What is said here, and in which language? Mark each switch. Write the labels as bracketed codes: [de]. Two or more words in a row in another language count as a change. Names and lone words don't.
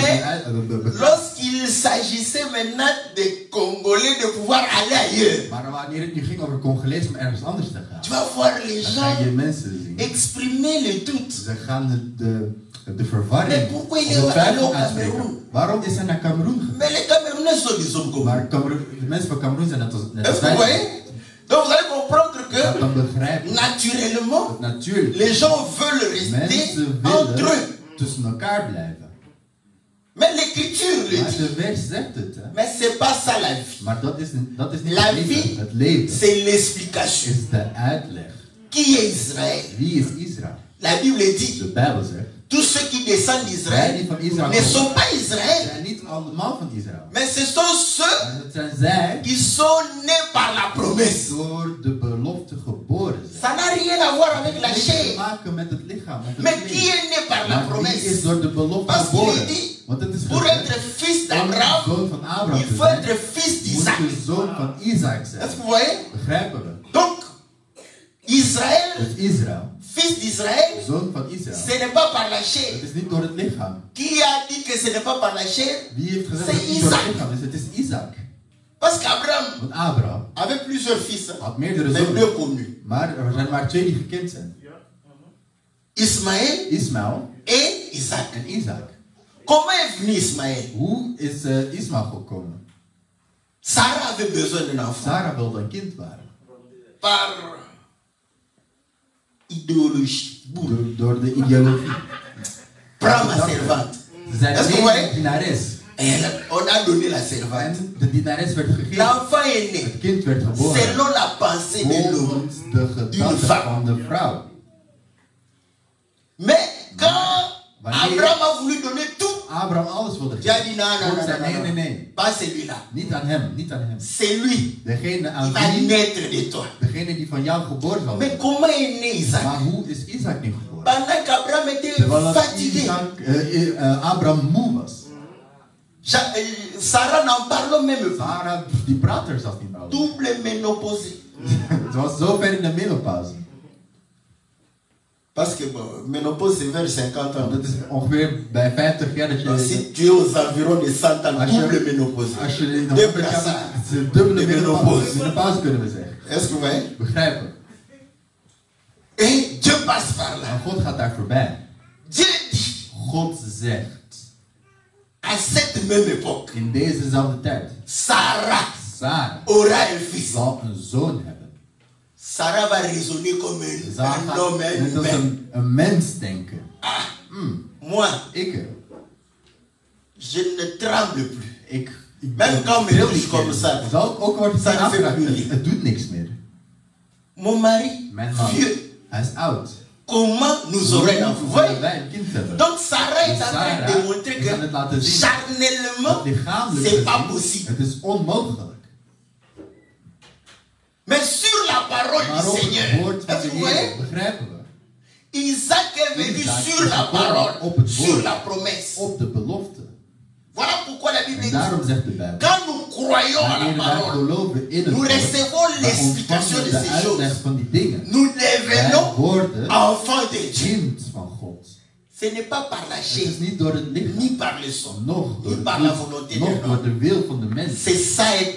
[fr] Mais [nl] beklaagd. [fr] lorsqu'il s'agissait maintenant des Congolais de pouvoir aller ailleurs, [nl] Maar wanneer het nu ging over Congolees om ergens anders te gaan, [fr] tu vas voir les [nl] dan ga je [fr] gens [nl] mensen zien. [fr] exprimer le doute. [nl] Ze gaan de verwarring. [fr] Mais pourquoi il [nl] of de [fr] est [nl] twijfel [fr] allé au [nl] uitspreken. [fr] Cameroun? [nl] Waarom is hij naar Cameroen gegaan? [fr] Mais les Camerounais sont des hommes comme [nl] Maar [fr] nous. [nl] de mensen van Cameroen zijn net als [fr] Est-ce que vous [nl] wij. [fr] voyez? Donc vous allez comprendre [nl] Je gaat [fr] que [nl] dan begrijpen [fr] naturellement, [nl] dat natuurlijk [fr] les gens veulent rester [nl] mensen [fr] entre [nl] willen [fr] eux. [nl] tussen elkaar blijven. [fr] Mais l'écriture le [nl] Maar [fr] dit. [nl] de vers zegt het. Hè? [fr] Mais c'est pas ça la vie. [nl] Maar dat is niet [fr] La [nl] het leven. [fr] vie, [nl] Het leven [fr] c'est l'explication. [nl] is de uitleg. [fr] Qui est Israël? [nl] Wie is Israël? [fr] La Bible dit, [nl] De Bijbel zegt. [fr] tous ceux qui descendent [nl] Wij [fr] d'Israël [nl] die van Israël [fr] ne sont [nl] komen, [fr] pas Israël, [nl] zijn niet allemaal van Israël. [fr] mais ce sont ceux [nl] Maar het zijn zij [fr] qui sont nés par la promesse. [nl] door de belofte geboren zijn. [fr] Ça n'a rien à voir avec la [nl] Het heeft te [fr] chair. [nl] maken met het lichaam, met het [fr] Mais qui [nl] vlees. [fr] est né par la [nl] Maar wie is [fr] promesse? [nl] door de belofte [fr] Parce qu'il [nl] geboren? [fr] est dit, [nl] Want het is [fr] pour [nl] gezegd, [fr] être fils [nl] om [fr] d'Abraham, [nl] zoon van Abraham [fr] il [nl] te [fr] faut [nl] zijn, [fr] être fils [nl] moet [fr] d'Isaac. [nl] je zoon van Isaac zijn. [fr] Est-ce que vous voyez? [nl] Begrijpen we? [fr] Donc, Israël, [nl] Dus Israël, [fr] fils d'Israël, [nl] zoon van Israël, [fr] ce n'est pas par la [nl] het [fr] chair. [nl] is niet door het lichaam. [fr] Qui a dit que ce n'est pas par la chair? [nl] Wie heeft gezegd [fr] C'est [nl] dat het niet door het [fr] Isaac. [nl] lichaam is? Het is Isaac. [fr] Parce qu'Abraham [nl] Want Abraham [fr] avait plusieurs fils, hein, [nl] had meerdere [fr] mais deux [nl] zonen. [fr] connus. [nl] Maar er zijn maar 2 die gekend zijn. [fr] Ismaël [nl] Ismaël [fr] et Isaac. [nl] en Isaac. [fr] Comment est venu Ismaël? [nl] Hoe is Ismaël gekomen? [fr] Sarah avait besoin d'un enfant. [nl] Sarah wilde een kind baren. [fr] Par idéologie. [nl] Door de ideologie. [fr] Prends ma servante. [nl] Ze zijn [fr] Est-ce que vous [nl] een [fr] voyez? [nl] dienares. [fr] Et on a donné la servante. [nl] En de dienares werd gegeven. [fr] L'enfant est né [nl] Het kind werd geboren. [fr] selon la pensée de l'homme. [nl] Volgens de gedachten van de vrouw. [fr] Mais quand [nl] Wanneer- [fr] Abraham a voulu donner tout [nl] Abraham alles wilde [fr] Dieu a dit non, non, [nl] God [fr] non, [nl] zei, [fr] non, non, [nl] nee, [fr] non. [nl] nee. [fr] Pas celui-là. [nl] Niet aan hem, niet aan hem. [fr] C'est lui [nl] Degene [fr] qui [nl] aan [fr] va [nl] wie, [fr] naître de toi. [nl] degene die van jou geboren zal [fr] Mais [nl] worden. [fr] comment est né Isaac? [nl] Maar hoe is Isaac nu geboren? [fr] Pendant qu'Abraham était [nl] Terwijl dat [fr] fatigué. [nl] Abraham moe was. [fr] Sarah n'en parle même pas. [nl] Sarah, die praat er zelfs niet over. [fr] Double ménopausée. [nl] Ze was zo ver in de menopauze. [fr] Parce que bon, ménopause c'est vers 50 ans. [nl] Dat is ongeveer bij 50 jaar dat [fr] Donc, je... si tu es aux environs de 100 ans, [nl] Als je- [fr] double ménopause. [nl] Als je in de [fr] Deux [nl] 100 jaar [fr] brassards. [nl] bent, is het dubbele De menopauze. menopauze. Kunnen we zeggen. [fr] Est-ce que vous voyez? [nl] Begrijpen. [fr] Et Dieu passe par là. [nl] Maar God gaat daar voorbij. [fr] Dieu dit, [nl] God zegt, [fr] à cette même époque, [nl] in dezezelfde tijd, [fr] Sarah [nl] Sarah [fr] aura un fils. [nl] zal een zoon hebben. [fr] Sarah va raisonner comme un [nl] Sarah [fr] homme, [nl] gaat [fr] un [nl] net als [fr] humain. [nl] een mens denken. [fr] Moi, [nl] Ik [fr] je ne tremble plus. [nl] ik [fr] Même quand me [nl] tril [fr] touche [nl] niet [fr] comme [nl] meer. [fr] ça. [nl] Zal ik ook worden [fr] Ça ne fait [nl] aangeraakt. [fr] plus rien. [nl] Het doet niks meer. [fr] Mon mari, [nl] Mijn man, [fr] vieux, [nl] hij is oud. [fr] comment nous aurons un enfant? Vous [nl] Zullen [fr] voyez? [nl] wij een kind hebben? [fr] Donc Sarah est en train [nl] Sarah [fr] de démontrer [nl] is aan het laten [fr] que [nl] zien [fr] charnellement, [nl] dat lichamelijk [fr] c'est pas [nl] gezien, [fr] possible. [nl] het is onmogelijk. [fr] Mais sur la parole [nl] Maar [fr] du [nl] op het [fr] Seigneur, [nl] woord van [fr] est-ce [nl] de [fr] que vous voyez? [nl] Heer begrijpen we. [fr] Isaac est venu [nl] Isaac [fr] sur [nl] is [fr] la [nl] gekomen [fr] parole, [nl] op het [fr] sur [nl] woord. [fr] la promesse. [nl] Op de belofte. [fr] Voilà pourquoi la Bible [nl] En [fr] dit, [nl] daarom zegt de Bijbel. [fr] quand nous croyons à la [nl] Wanneer wij [fr] parole, [nl] geloven in het [fr] nous [nl] woord, [fr] recevons [nl] dan [fr] l'explication [nl] ontvangen [fr] de [nl] we de [fr] ces choses. [nl] uitleg van die dingen. [fr] Nous [nl] Wij [fr] devenons [nl] worden [fr] enfants de Dieu. [nl] kind van God. [fr] Ce n'est pas par la [nl] Het [fr] chair, [nl] is niet door het lichaam, [fr] ni par le sang, [nl] nog door [fr] ni [nl] het [fr] par la [nl] bloed, [fr] volonté de [nl] nog [fr] l'homme. [nl] door de wil van de mens. [fr] C'est ça être